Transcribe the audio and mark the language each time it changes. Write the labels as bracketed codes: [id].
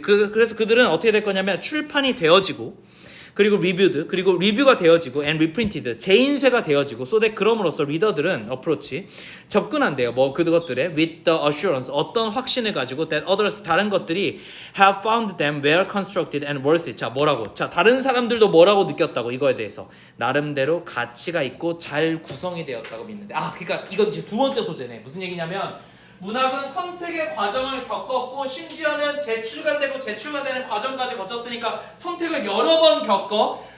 [ko] 그래서 그들은 어떻게 될 거냐면 출판이 되어지고 그리고 [en] reviewed [ko] 그리고 리뷰가 되어지고 [en] and reprinted [ko] 재인쇄가 되어지고 [en] so that [ko] 그럼으로써 리더들은 [en] approach [ko] 접근한대요. 뭐 그것들에 [en] with the assurance [ko] 어떤 확신을 가지고 [en] that others [ko] 다른 것들이 [en] have found them well constructed and worthy. [ko] 자 뭐라고? 자 다른 사람들도 뭐라고 느꼈다고 이거에 대해서 나름대로 가치가 있고 잘 구성이 되었다고 믿는데 그러니까 이건 이제 두 번째 소재네. 무슨 얘기냐면 문학은 선택의 과정을 겪었고 심지어는 재출간되고 재출간되는 과정까지 거쳤으니까 선택을 여러 번 겪어.